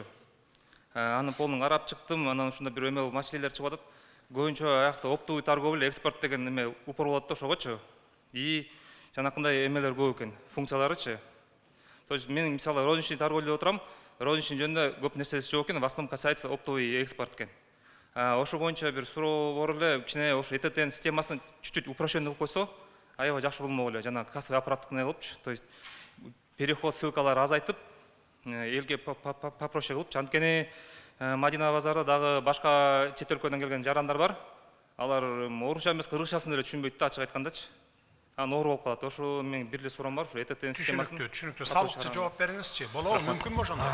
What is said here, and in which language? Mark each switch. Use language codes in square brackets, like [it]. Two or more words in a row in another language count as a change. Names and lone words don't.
[ky] Аны полнун карап чыктым, анан ушунда бир эме маселелер чыгып атат. Көбүнчө аякта [ru] оптовый торговля, [ky] экспорт деген эме упор болот да ошогочу. И жанакындай эмелер көп экен, функцияларычы. [ru] То есть [ky] мен мисалы [ru] розничный торговля [ky] отурам, розничный жөнүндө көп нерсеси жок экен, [ru] в основном касается оптовый экспорт экен. [ky] Ошо боюнча бир суроо бар эле, кичине ошо ЭТТнын системасын [ru] чуть-чуть упрощенный [ky] кылып койсо, аябай жакшы болмок эле. Жана кассовый аппараттыкына кылыпчы, [ru] то есть переход [ky] ссылкалары азайтып, элге попроще кылыпчы. Анткени Мадина базарда дагы башка чет өлкөдөн келген жарандар бар. Алар орусча эмес, кыргызчасын деле түшүнбөйт да, ачык айткандачы. Оор болуп калат. Ошо менин бир эле суроом бар, ушу ЭТТнын системасын. Түшүнүктүү. Салыкчы жооп бериңизчи. Болобу, мүмкүнбү ошондой?